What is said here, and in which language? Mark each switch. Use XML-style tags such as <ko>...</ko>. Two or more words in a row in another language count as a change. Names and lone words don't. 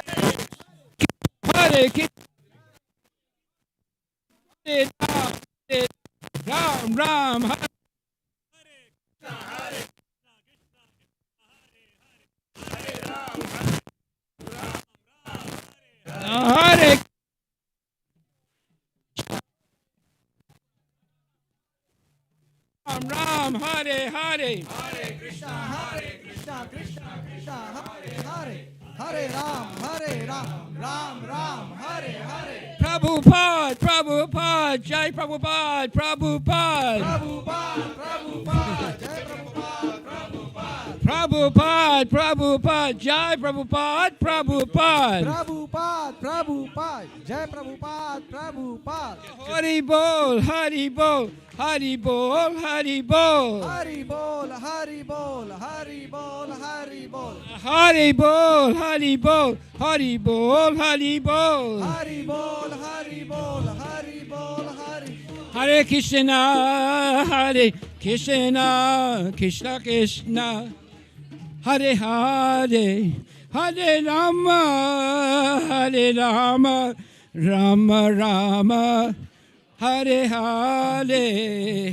<sa>Hare Krishna, Hare Ram, Ram, Hare Hare Ram, Ram, Hare Hare. Hare Krishna, Krishna Krishna, Hare Hare, Hare Ram, Ram, Hare Hare. Prabhupada, Prabhupada, Jai Prabhupada, Prabhupada. Prabhupada, Jai Prabhupada, Prabhupada. Prabhupada, Prabhupada, Jai Prabhupada, Prabhupada. Prabhupada, Jai Prabhupada, Prabhupada. Hari Bol, Hari Bol, Hari Bol, Hari Bol. Hari Bol, Hari Bol, Hari Bol, Hari Bol. Hari Bol, Hari Bol, Hari Bol, Hari Bol. Hari Bol, Hari Bol, Hari Bol, Hari. Hare Krishna, Hare Krishna, Krishna Krishna, Hare Hare, Hare Rama, Hare Rama, Rama Rama, Hare Hare.</sa>